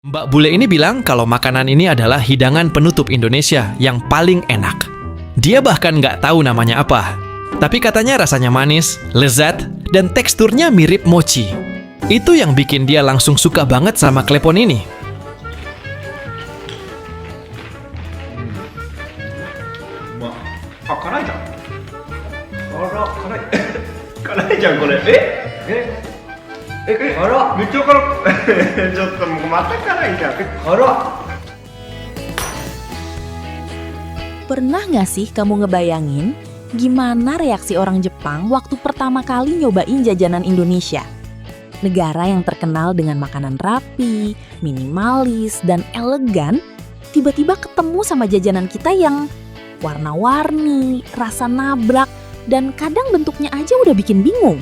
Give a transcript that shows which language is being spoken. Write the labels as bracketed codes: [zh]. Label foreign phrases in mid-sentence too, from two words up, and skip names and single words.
[id] Mbak Bule ini bilang kalau makanan ini adalah hidangan penutup Indonesia yang paling enak. Dia bahkan nggak tahu namanya apa. Tapi katanya rasanya manis, lezat, dan teksturnya mirip mochi. Itu yang bikin dia langsung suka banget sama klepon ini. [ja] Karaiじゃん。辛い。辛いじゃんこれ。辛っ。めっちゃ辛っ。ちょっともうまた辛いじゃん。辛っ。 [id] Pernah nggak sih kamu ngebayangin gimana reaksi orang Jepang waktu pertama kali nyobain jajanan Indonesia? Negara yang terkenal dengan makanan rapi, minimalis, dan elegan, tiba-tiba ketemu sama jajanan kita yang warna-warni, rasa nabrak, dan kadang bentuknya aja udah bikin bingung.